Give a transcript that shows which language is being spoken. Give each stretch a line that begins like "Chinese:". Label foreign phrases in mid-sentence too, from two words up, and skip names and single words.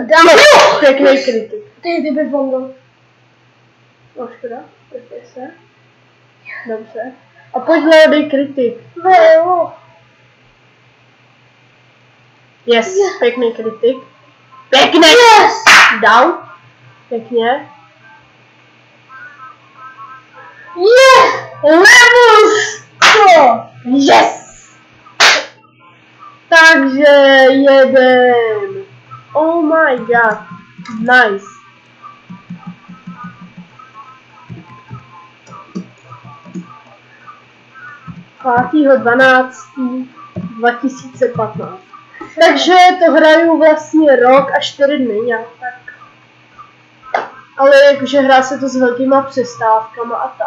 Czech: Dáme. Pěkný kritik. Ty bys bombil. No škoda, trefě se. Dobře. A pojď dej kritik. Jo. Yes, pěkný kritik. Pěkný! Yes! Down. Pěkně. Yes!
English: Level 100! Yes!
Czech: Takže jeden.
English: Oh my god. Nice.
Czech: Pátýho 12.2015. Takže to hraju vlastně rok a 4 dny nějak tak. Ale jakože hrá se to s velkýma přestávkama a tak.